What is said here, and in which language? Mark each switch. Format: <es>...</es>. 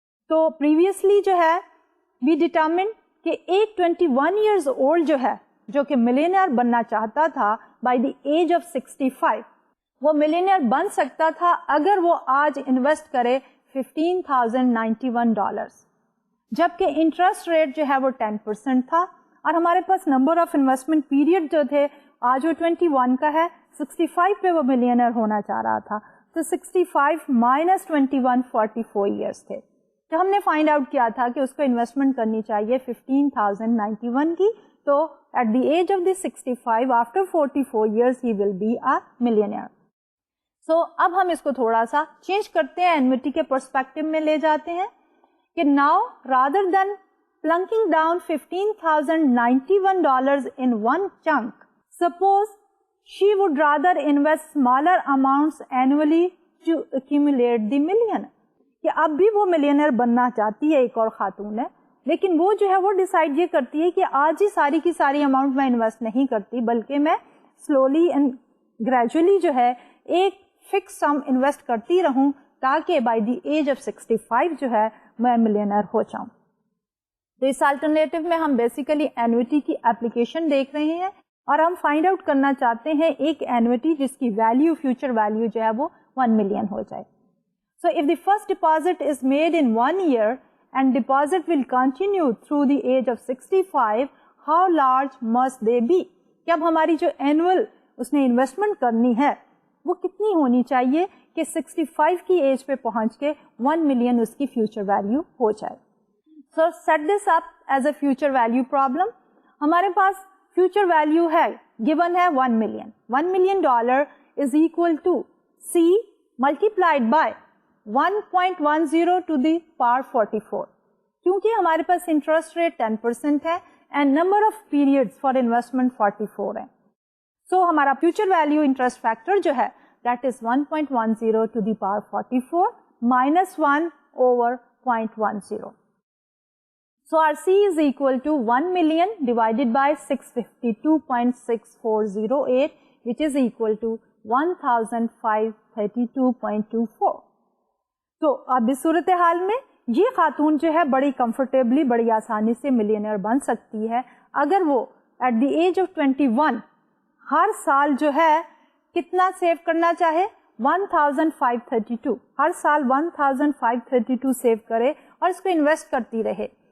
<ur>تو پریویسلی جو ہے وی ڈیٹرمن کہ ایک 21 ایئرز اولڈ جو ہے جو کہ ملینئر بننا چاہتا تھا</ur> <en>by the age of 65</en> <ur>وہ ملینئر بن سکتا تھا اگر وہ آج انویسٹ کرے $15,091 جبکہ انٹرسٹ ریٹ جو ہے وہ 10% تھا اور ہمارے پاس نمبر آف انویسٹمنٹ پیریڈ جو تھے آج وہ 21 کا ہے 65 پہ وہ ملینئر ہونا چاہ رہا تھا تو 65 minus 21 44 ایئرس تھے. تو ہم نے فائنڈ آؤٹ کیا تھا کہ اس کو انویسٹمنٹ کرنی چاہیے 15,091 کی.</ur> <en>تو at the age of the 65 after 44 years ہی will be a millionaire.</en> <ur>سو اب ہم اس کو تھوڑا سا چینج کرتے ہیں اینوٹی کے پرسپیکٹو میں لے جاتے ہیں کہ</ur> <en>Now rather than plunking down $15,091 in one chunk. Suppose she would rather invest smaller amounts annually to accumulate the million.</en> <ur>کہ اب بھی وہ ملینئر بننا چاہتی ہے، ایک اور خاتون ہے، لیکن وہ جو ہے وہ ڈیسائیڈ یہ کرتی ہے کہ آج ہی ساری کی ساری اماؤنٹ میں انویسٹ نہیں کرتی، بلکہ میں سلولی اینڈ گریجولی جو ہے ایک فکس سم انویسٹ کرتی رہوں تاکہ بائی دی ایج آف 65 جو ہے میں ملینئر ہو جاؤں. تو اس الٹرنیٹو میں ہم بیسیکلی اینوٹی کی اپلیکیشن دیکھ رہے ہیں اور ہم فائنڈ آؤٹ کرنا چاہتے ہیں ایک اینوٹی جس کی ویلیو فیوچر ویلیو جو ہے وہ 1 ملین ہو جائے.</ur> <en>So if the first deposit is made in 1 year and deposit will continue through the age of 65, how large must they be?</en> <ur>کہ اب ہماری جو اینول اس نے انویسٹمنٹ کرنی ہے وہ کتنی ہونی چاہیے کہ 65 کی ایج پہ پہنچ کے 1 ملین اس کی فیوچر ویلیو ہو جائے.</ur> <en>So set this up as a future value problem.</en> <ur>ہمارے پاس فیوچر ویلیو ہے given ہے 1 million.</ur> <en>$1 million is equal to C multiplied by 1.10 to the power 44.</en> <ur>کیونکہ ہمارے پاس انٹرسٹ ریٹ 10% ہے and number of period for investment 44 ہے. سو ہمارا future value interest factor جو ہے</ur> <en>That is 1.10 to the power 44 minus 1 over 0.10. So our C is equal to 1 million divided by 652.6408 which is equal to 1532.24.</en> <ur>تو اب اس صورتحال میں یہ خاتون جو ہے بڑی کمفرٹیبلی بڑی آسانی سے ملینئر بن سکتی ہے اگر وہ</ur> <en>at the age of 21</en> <ur>ہر سال جو ہے کتنا سیو کرنا چاہے 1532 ہر سال 1532 سیو کرے اور اس کو انویسٹ کرتی رہے.</ur>